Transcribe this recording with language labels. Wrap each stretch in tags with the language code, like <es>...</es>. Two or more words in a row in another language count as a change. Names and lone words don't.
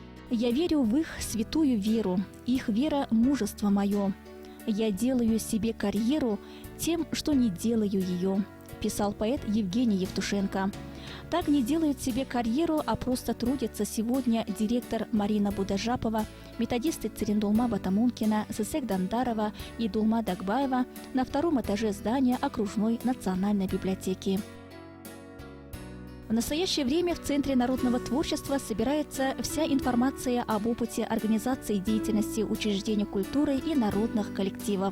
<ru>Я верю в их святую веру, их вера – мужество мое. Я делаю себе карьеру тем, что не делаю ее, писал поэт Евгений Евтушенко. Так не делают себе карьеру, а просто трудятся сегодня директор Марина Будажапова, методисты Цирендулма Батамункина, Сысек Дандарова и Дулма Дагбаева на втором этаже здания окружной национальной библиотеки. В настоящее время в Центре народного творчества собирается вся информация об опыте организации деятельности учреждений культуры и народных коллективов.</ru>